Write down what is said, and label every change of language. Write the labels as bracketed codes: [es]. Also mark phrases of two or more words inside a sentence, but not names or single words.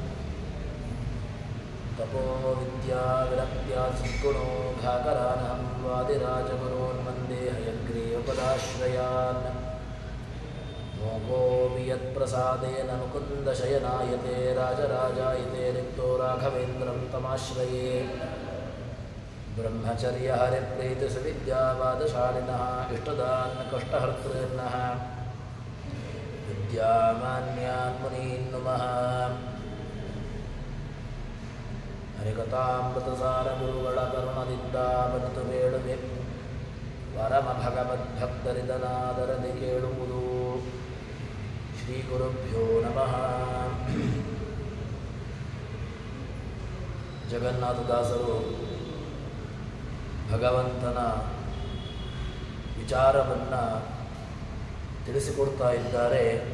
[sa] तपो विद्या विरक्त्या सद्गुणो घाकरानहं वादिराजगुरोन् वन्दे हयग्रीवपदाश्रयान् मोकोऽपि यत्प्रसादेन मुकुन्दशयनायते राजराजायते रिक्तो राघवेन्द्रं तमाश्रये ब्रह्मचर्य हरिप्रीतिसुविद्यावादशालिनः इष्टदान् कष्टहर्तॄन्नः विद्यामान्यान् मुनीन् नुमः [kn] ಹರಿಕಥಾಮೃತಸಾರ ಕರುಣದಿಂದ ಬನಿತು ಬೇಡುವೆ ಪರಮ ಭಗವದ್ಭಕ್ತರಿದನಾದರದಿ ಕೇಳುವುದು. [sa] ಶ್ರೀ ಗುರುಭ್ಯೋ ನಮಃ. [kn] ಜಗನ್ನಾಥದಾಸರು ಭಗವಂತನ ವಿಚಾರವನ್ನು ತಿಳಿಸಿಕೊಡ್ತಾ ಇದ್ದಾರೆ.